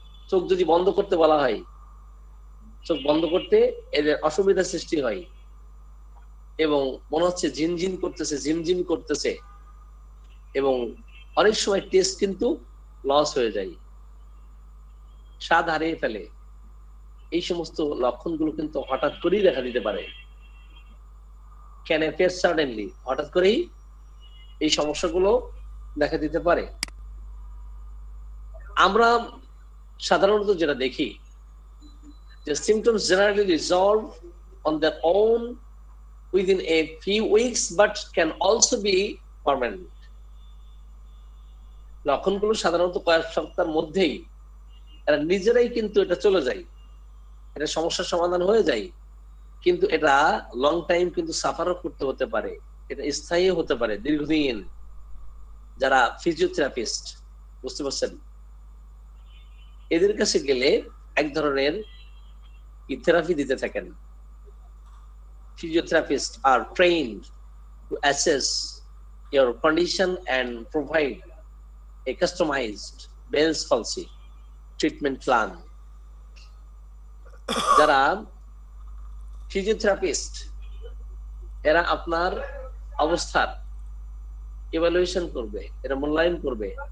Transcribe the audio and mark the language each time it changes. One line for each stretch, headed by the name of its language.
Bangla: চোখ যদি বন্ধ করতে বলা হয়, চোখ বন্ধ করতে এদের অসুবিধা সৃষ্টি হয় এবং মনে হচ্ছে ঝিনঝিন করতেছে, ঝিমঝিম করতেছে, এবং অনেক সময় টেস্ট কিন্তু লস হয়ে যায়, স্বাদ হারিয়ে ফেলে। এই সমস্ত লক্ষণগুলো কিন্তু হঠাৎ করেই দেখা দিতে পারে।
English: can appear suddenly,
Bangla: হঠাৎ করেই এই সমস্যাগুলো দেখা দিতে পারে। আমরা সাধারণত যেটা দেখি যে
English: symptoms generally resolve on their own within a few weeks but can also be permanent.
Bangla: লক্ষণগুলো সাধারণত কয়েক সপ্তাহের মধ্যেই এরা নিজেরাই কিন্তু এটা চলে যায়, এটা সমস্যার সমাধান হয়ে যায়, কিন্তু এটা লং টাইম কিন্তু সাফারও করতে হতে পারে, এটা স্থায়ী হতে পারে দীর্ঘদিন। যারা ফিজিওথেরাপিস্ট, বুঝতে পারছেন, এদের কাছে গেলে এক ধরনের থেরাপি দিতে থাকেন।
English: Physiotherapists are trained to assess your condition and provide a customized Bell's palsy treatment plan.
Bangla: যারা ফিজিওথেরাপিস্ট, এরা আপনার অবস্থার ইভালুয়েশন করবে, এরা মূল্যায়ন করবে।